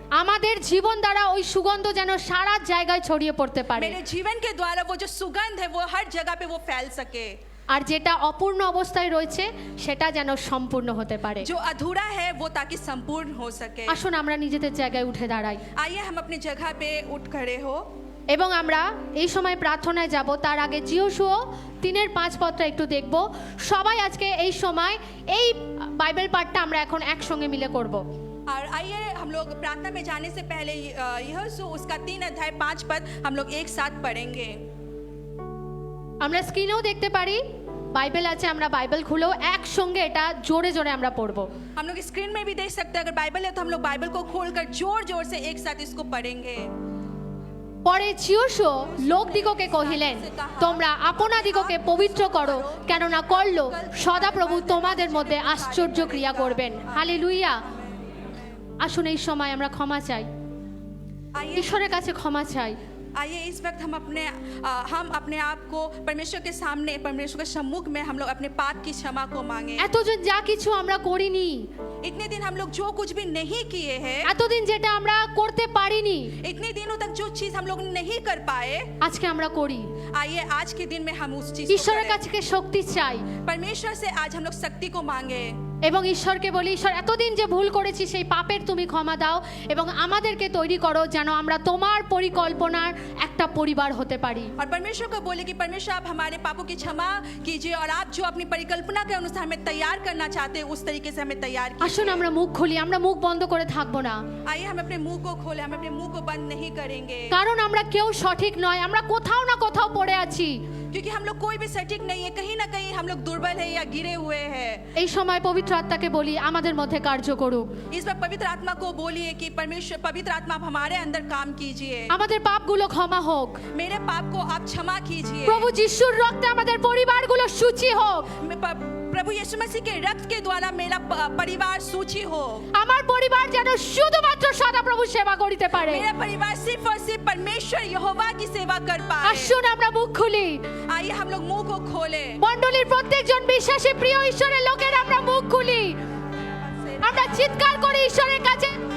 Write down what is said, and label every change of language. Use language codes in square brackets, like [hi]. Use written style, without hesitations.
[bn] আমাদের জীবন দ্বারা ওই সুগন্ধ যেন সারা জায়গায় ছড়িয়ে পড়তে পারে। [hi] मेरे जीवन के द्वारा वो जो सुगंध है वो हर जगह पे वो फैल सके। [bn] আর যেটা অপূর্ণ অবস্থায় রয়েছে সেটা যেন সম্পূর্ণ হতে পারে। [hi] जो अधूरा है वो ताकि संपूर्ण हो सके। [bn] আসুন আমরা নিজেদের জায়গায় উঠে দাঁড়াই। [hi] आइए हम अपनी जगह पे उठ खड़े हो। [bn] এবং আমরা এই সময় প্রার্থনায় যাব, তার আগে যিশু 3:5 পদটা একটু দেখব। সবাই আজকে এই সময় এই বাইবেল পাঠটা আমরা এখন একসঙ্গে মিলে করব। [hi] और आइए हम लोग प्रार्थना में जाने से पहले यहोशू उसका 3 अध्याय 5 पद हम लोग एक साथ पढ़ेंगे। [bn] আমরা স্ক্রিনেও দেখতে পারি বাইবেল আছে, আমরা বাইবেল খুলেও একসঙ্গে এটা জোরে জোরে আমরা পড়ব। [hi] हम लोग स्क्रीन में भी देख सकते हैं, अगर बाइबल है तो हम लोग बाइबल को खोलकर जोर जोर से एक साथ इसको पढ़ेंगे। [bn] পরে যিশু লোকদিগকে কহিলেন, তোমরা আপনাদিগকে পবিত্র করো, কেননা করলো সদাপ্রভু তোমাদের মধ্যে আশ্চর্য ক্রিয়া করবেন। হালেলুয়া। আসুন এই সময় আমরা ক্ষমা চাই, ঈশ্বরের কাছে ক্ষমা চাই। [hi] आइए इस वक्त हम अपने आप को परमेश्वर के सामने, परमेश्वर के सम्मुख में हम लोग अपने पाप की क्षमा को मांगे। [bn] এতদিন যা কিছু আমরা করিনি, [hi] इतने दिन हम लोग जो कुछ भी नहीं किए हैं, [bn] এতদিন যেটা আমরা করতে পারিনি, [hi] इतने दिनों तक जो चीज हम लोग नहीं कर पाए, [bn] আজকে আমরা করি। [hi] आइए आज के दिन में हम उस चीज [bn] ঈশ্বরের কাছে শক্তি চাই, [hi] परमेश्वर से आज हम लोग शक्ति को मांगे [bn] এবং ঈশ্বরকে বলি, ঈশ্বর এতদিন যে ভুল করেছি সেই পাপের তুমি ক্ষমা দাও এবং আমাদেরকে তৈরি করো যেন আমরা তোমার পরিকল্পনার একটা পরিবার হতে পারি। [hi] और परमेश्वर को बोले कि परमेश्वर आप हमारे पापों की क्षमा कीजिए और आप जो अपनी परिकल्पना के अनुसार हमें तैयार करना चाहते हैं उस तरीके से हमें तैयार कीजिए। [bn] আসুন আমরা মুখ খুলি, আমরা মুখ বন্ধ করে থাকবো না। [hi] आइए हम अपने मुंह को खोले, हम अपने मुंह को बंद नहीं करेंगे, [bn] কারণ আমরা কেউ সঠিক নয়, আমরা কোথাও না কোথাও পড়ে আছি। [hi] क्योंकि हम लोग कोई भी सटीक नहीं है, कहीं ना कहीं हम लोग दुर्बल है या गिरे हुए हैं। [bn] এই সময় পবিত্র আত্মাকে বলি আমাদের মধ্যে কার্য করুক। [hi] इस वक्त पवित्र आत्मा को बोलिए कि परमेश्वर, पवित्र आत्मा आप हमारे अंदर काम कीजिए, [bn] আমাদের পাপগুলো ক্ষমা হোক। [hi] मेरे पाप को आप क्षमा कीजिए, [bn] প্রভু যিশুর রক্তে আমাদের পরিবারগুলো সূচি হোক। [hi] प्रभु यीशु मसीह के रक्त के द्वारा मेरा परिवार सूची हो, [bn] আমার পরিবার যেন শুধুমাত্র সদাপ্রভু সেবা করিতে পারে। [hi] मेरा परिवार सिर्फ और सिर्फ परमेश्वर यहोवा की सेवा कर पाए। [bn] আসুন আমরা মুখ খুলি, [hi] आइए हम लोग मुंह को खोले। [bn] মণ্ডলীর প্রত্যেকজন বিশ্বাসী প্রিয় ঈশ্বরের লোকের আমরা মুখ খুলি, আমরা চিৎকার করি ঈশ্বরের কাছে।